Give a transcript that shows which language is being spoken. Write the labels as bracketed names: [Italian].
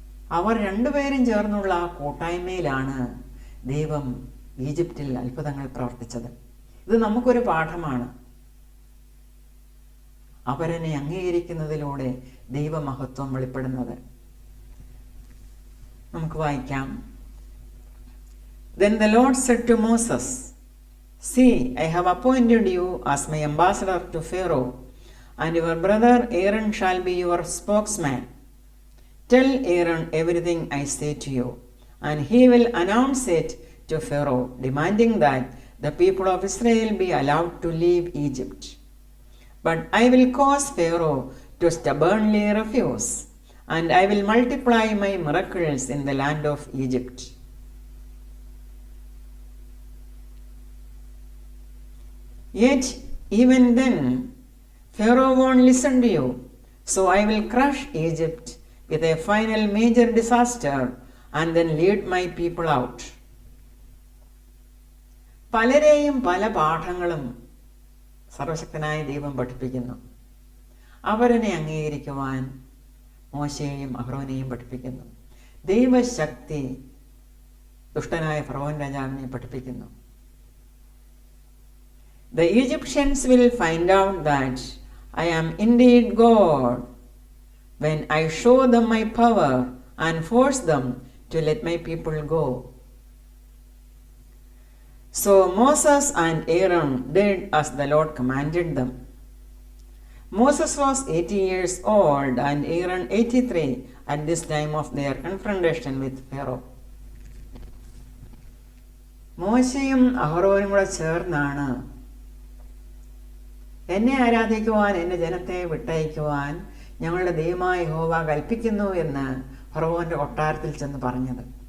[Malayalam] അവർ രണ്ടുപേരും ചേർന്നുള്ള ആ കൂട്ടായ്മയിലാണ് ദൈവം ഈജിപ്തിൽ അത്ഭുതങ്ങൾ പ്രവർത്തിച്ചത്. ഇത് നമുക്കൊരു പാഠമാണ്. അവരനെ അംഗീകരിക്കുന്നതിലൂടെ ദൈവമഹത്വം വെളിപ്പെടുന്നത്. നമുക്ക് വായിക്കാം. [English] Then the Lord said to Moses, See, I have appointed you as my ambassador to Pharaoh, and your brother Aaron shall be your spokesman. Tell Aaron everything I say to you, and he will announce it to Pharaoh, demanding that the people of Israel be allowed to leave Egypt. But I will cause Pharaoh to stubbornly refuse, and I will multiply my miracles in the land of Egypt. Yet even then Pharaoh won't listen to you, so I will crush Egypt with a final major disaster and then lead my people out. [Malayalam] പലരെയും പല പാഠങ്ങളും സർവശക്തനായ ദൈവം പഠിപ്പിക്കുന്നു. അവരനെ അംഗീകരിക്കുവാൻ മോശയെയും അഹ്റോനെയും പഠിപ്പിക്കുന്നു. ദൈവശക്തി ദുഷ്ടനായ ഫറവോൻ രാജാവിനെ പഠിപ്പിക്കുന്നു. [English] The Egyptians will find out that I am indeed God, when I show them my power and force them to let my people go. So Moses and Aaron did as the Lord commanded them. Moses was 80 years old and Aaron 83 at this time of their confrontation with Pharaoh. [Malayalam] മോശയും അഹറോനും കൂടെ ചേർന്നാണ് എന്നെ ആരാധിക്കുവാൻ എൻ്റെ ജനത്തെ വിട്ടയക്കുവാൻ ഞങ്ങളുടെ ദൈവമായ യഹോവ കൽപ്പിക്കുന്നു എന്ന് ഫറവോന്റെ കൊട്ടാരത്തിൽ ചെന്ന് പറഞ്ഞത്.